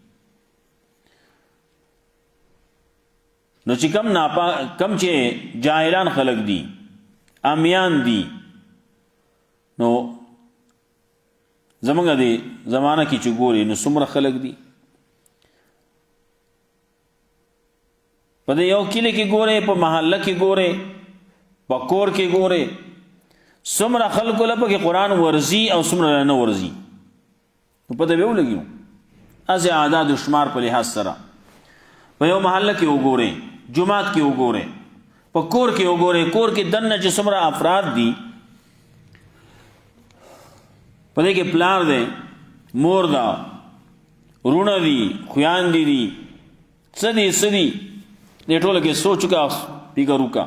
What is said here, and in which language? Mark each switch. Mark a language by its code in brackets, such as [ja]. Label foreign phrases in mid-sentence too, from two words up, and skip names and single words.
[ps] نو چې کم چې جاهلان خلق دي، امیان دي، نو زمونږ د زمانه کې چې ګوري نو څومره خلق دي. په دې یو کلی کې ګوره، په محله کې ګوره، په کور کې ګوره، څومره خلکو له پکې قرآن ورزي او څومره نه ورزي، نو پته به ولګي. [fa] از اعداد و شمار [ps] په لحاظ سره په یو محله کې وګوره، جماعت کې وګوره، په کور کې وګوره، کور کې دننه چې څومره افراد دي، په دې کې پلار دی، مور ده، ورونه دي، خویاندې دي، څه دي څه دي، دې ټوله کې سوچ کا، فکر وکړه.